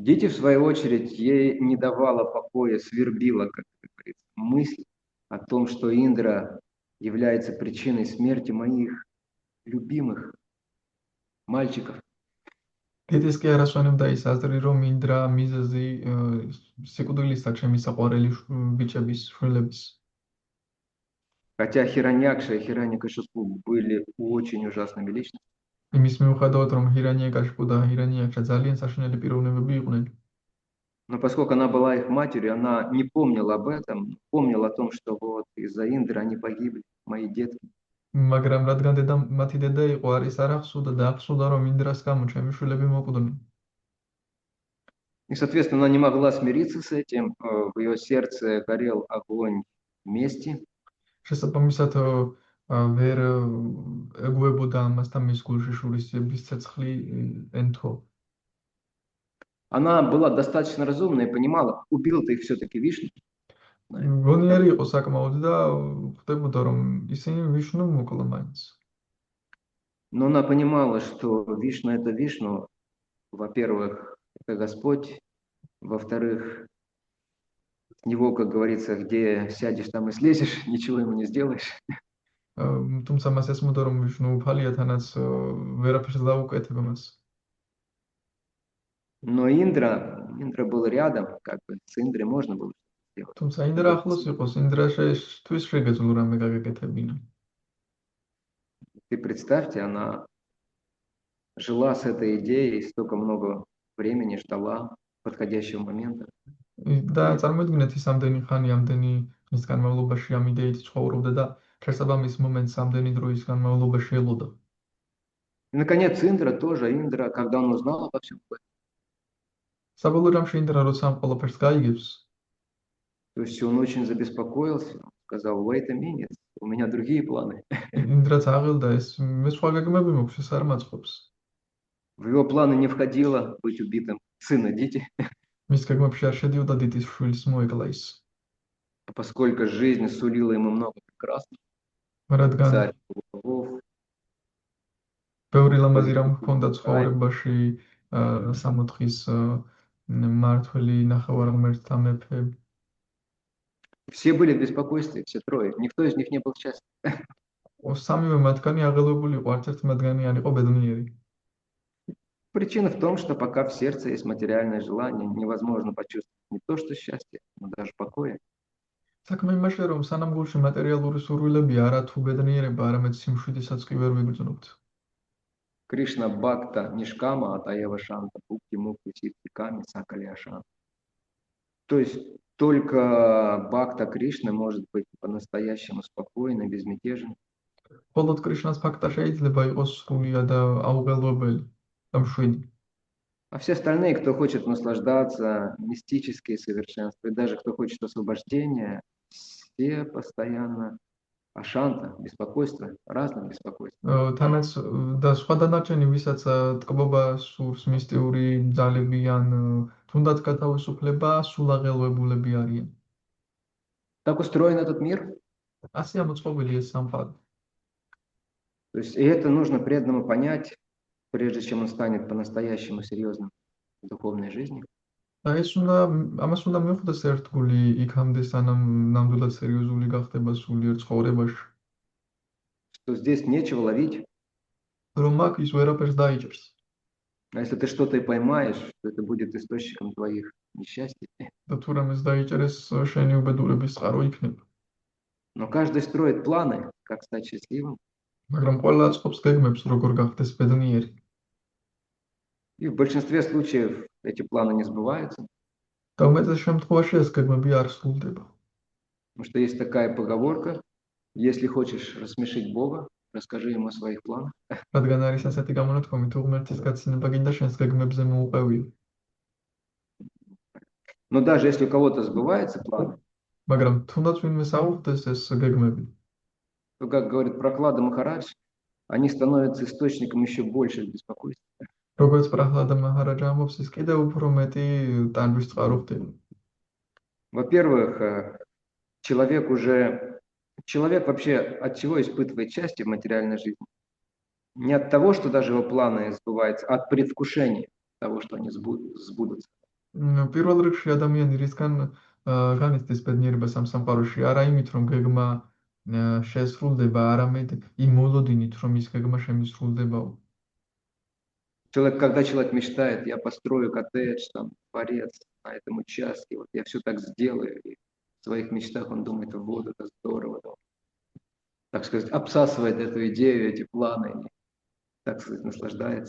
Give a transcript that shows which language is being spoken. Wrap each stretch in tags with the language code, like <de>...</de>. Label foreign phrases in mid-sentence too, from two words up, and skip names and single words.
<ru>Дети, в свою очередь, ей не давала покоя, свербила, как говорится, мысль о том, что Индра является причиной смерти моих любимых мальчиков.</ru> <ka>დედის კი არ ასვენებდა ის აზრი, რომ მინდრა მიზეზი სიკვდილისა ჩემი საყვარელი ბიჭების, შვილების.</ka> <ru>Хотя Хираньякша и Хираньякашипу были очень ужасными личностями,</ru> <ka>იმის მიუხედავად, რომ ჰირანიაკაშპუ და ჰირანიაკშა ძალიან საშინელი პიროვნებები იყვნენ,</ka> <ru>но поскольку она была их матерью, она не помнила об этом, помнила о том, что вот из-за Индры они погибли, мои детки.</ru> <ka>მაგრამ რადგან მათი დედა იყო, არის არ ახსოვდა და ახსოვდა, რომ მინდრას გამო ჩემი შვილები მოკვდნენ.</ka> <ru>И, соответственно, она не могла смириться с этим, в ее сердце горел огонь мести,</ru> <ka>შესაბამისად ვერ ეგუებოდა ამას და მის გულში შურისძიების ცეცხლი ენთო.</ka> <ru>она была достаточно разумна и понимала, убил-то их все-таки Вишну.</ru> <ka>გონიერი იყო საკმაოდ და ხვდებოდა, რომ ისინი ვიშნუ მოკლა მაინც.</ka> <ru>Но она понимала, что Вишну – это Вишну, во-первых, это Господь, во-вторых, с него, как говорится, где сядешь, там и слезешь, ничего ему не сделаешь.</ru> <ka>თუმცა მას ესმოდა, რომ ვიშნუ უფალია, თანაც ვერაფერს დაუკეთება მას.</ka> <ru>Но Индра был рядом, как бы с Индрой можно было сделать.</ru> <ka>თუმცა ინდრა ახლოს იყოს, ინდრაშთვის შეგეძლო რამე გაგეკეთებინა.</ka> <ru>И представьте, она жила с этой идеей, столько много времени ждала подходящего момента.</ru> <ka>და წარმოიდგინეთ ის ამდენი ხანი, ამდენი ხნის განმავლობაში ამ იდეით ცხოვრობდა და შესაბამის მომენტს ამდენი დროის განმავლობაში ელოდა.</ka> <ru>И, наконец, Индра, когда он узнал обо всем этом,</ru> <ka>საბოლოო ჯამში ინდრა როცა ამ ყველაფერს გაიგებს,</ka> <ru>то есть он очень забеспокоился, сказал,</ru> <en>wait a minute,</en> <ru>у меня другие планы.</ru> <ka>ინდრაც აღელდა ეს მე სხვა გეგმები მაქვს, ეს არ მაწყობს.</ka> <ru>В его планы не входило быть убитым сына Дити,</ru> <ka>მის გეგმებში არ შედიოდა დიტის შვილის მოეკლა ის.</ka> <ru>поскольку жизнь сулила ему много прекрасного.</ru> <ka>რადგან</ka> <ru>Царь богов,</ru> <ka>ბევრი ლამაზი რამ ჰქონდა ცხოვრებაში, სამოთხის მმართველი, ნახევარღმერთთა მეფე.</ka> <ru>все были в беспокойстве, все трое. Никто из них не был счастлив.</ru> <ka>სამივე მათგანი აღელვებული იყო, არც ერთი მათგანი არ იყო ბედნიერი.</ka> <ru>Причина в том, что пока в сердце есть материальное желание, невозможно почувствовать не то, что счастье, но даже покоя.</ru> <ka>საქმე იმაშია, რომ სანამ გულში მატერიალური სურვილებია, არა თუ ბედნიერება, арамედ სიმშვიდესაც კი ვერ ვიგრძნობთ.</ka> <sa>कृष्ण भक्त निष्काम अतएव शान्त भुक्ति मुक्ति सिद्धि कामी सकलि अशान्त.</sa> <ru>То есть только Бхакта Кришны может быть по-настоящему спокойным, безмятежным.</ru> <ka>მხოლოდ კრიშნას ფაქტა შეიძლება იყოს სრულია და აუღელვებელი და მშვიდი.</ka> <ru>А все остальные, кто хочет наслаждаться, мистические совершенства, и даже кто хочет освобождения, все постоянно ашанта, беспокойство, разное беспокойство.</ru> <ka>თანაც და სხვა დანარჩენი, ვისაც ტკბობა სურს, მისტიური ძალები ან თუნდაც გათავისუფლება, სულ აღელვებულები არიან.</ka> <ru>Так устроен этот мир.</ru> <ka>ასე ამოწყობილი ეს სამყარო.</ka> <ru>То есть и это нужно преданному понять, прежде чем он станет по-настоящему серьезным в духовной жизни.</ru> <ka>და ამას უნდა მიხვდეს ერთგული იქამდე, სანამ ნამდვილად სერიოზული გახდება სულიერ ცხოვრებაში.</ka> <ru>Что здесь нечего ловить.</ru> <ka>რომ აქ ის ვერაფერს დაიჭერს.</ka> <ru>А если ты что-то и поймаешь, то это будет источником твоих несчастий.</ru> <ka>და თუ რამეს დაიჭერეს, შენი უბედურების წყარო იქნება.</ka> <ru>Но каждый строит планы, как стать счастливым.</ru> <ka>მაგრამ ყველა აწყობს გეგმებს, როგორ გახდეს ბედნიერი.</ka> <ru>И в большинстве случаев эти планы не сбываются.</ru> <ka>და უმეტეს შემთხვევაში ეს გეგმები არ სრულდება.</ka> <ru>Потому что есть такая поговорка, если хочешь рассмешить Бога, расскажи ему о своих планах.</ru> <ka>რადგან არის ასეთი გამონათქვამი, თუ ღმერთის გაცილება გინდა შენს გეგმებზე მოუყევიო.</ka> <ru>Но даже если у кого-то сбывается план,</ru> <ka>მაგრამ თუნდაც ვინმე საუბრდეს ეს გეგმები,</ka> <ru>то, как говорит Прохлада Махарадж, они становятся источником еще больших беспокойств.</ru> <ka>როგორც პრაჰლადა მაჰარაჯა ამბობს, ის კიდევ უფრო მეტი ტანჯვის წყარო ხდება.</ka> <ru>Во-первых, человек вообще от чего испытывает счастье в материальной жизни? Не от того, что даже его планы сбываются, а от предвкушения того, что они сбудутся.</ru> <ka>პირველ რიგში ადამიანი რისგან განიცდის ბედნიერებას ამ სამყაროში, არა იმით, რომ გეგმა შესრულდება, арамედ იმ მოლოდინით, რომ ის გეგმა შემისრულდებაო.</ka> <ru>Когда человек мечтает, я построю коттедж, там, дворец на этом участке, вот я все так сделаю, и в своих мечтах он думает, вот это здорово, да. Так сказать, обсасывает эту идею, эти планы, и, так сказать, наслаждается.</ru>